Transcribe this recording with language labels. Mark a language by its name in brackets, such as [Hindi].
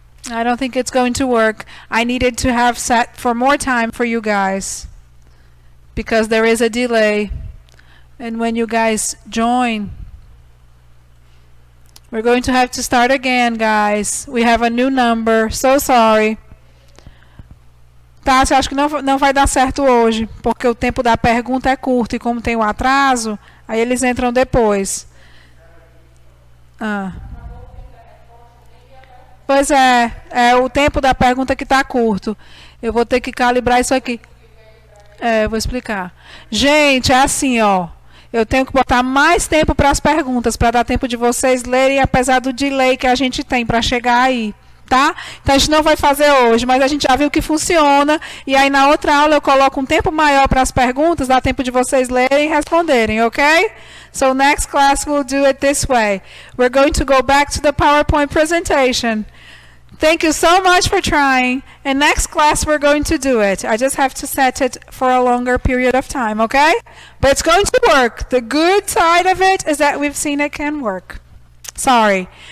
[English] I don't think it's going to work. I needed to have set for more time for you guys because there is a delay. And when you guys join, we're going to have to start again, guys. We have a new number. So sorry. [Portuguese] Tati, acho que não vai dar certo hoje, porque o tempo da pergunta é curto e como tem o atraso, aí eles entram depois. Pois é o tempo da pergunta que está curto. Eu vou ter que calibrar isso aqui. Eu vou explicar. Gente, é assim, ó. Eu tenho que botar mais tempo para as perguntas, para dar tempo de vocês lerem, apesar do delay que a gente tem para chegar aí. Tá? Então a gente não vai fazer hoje, mas a gente já viu que funciona. E aí na outra aula eu coloco um tempo maior para as perguntas, dá tempo de vocês lerem e responderem, ok? [English] So next class we'll do it this way. We're going to go back to the PowerPoint presentation. Thank you so much for trying. And next class we're going to do it. I just have to set it for a longer period of time, okay? But it's going to work. The good side of it is that we've seen it can work. Sorry.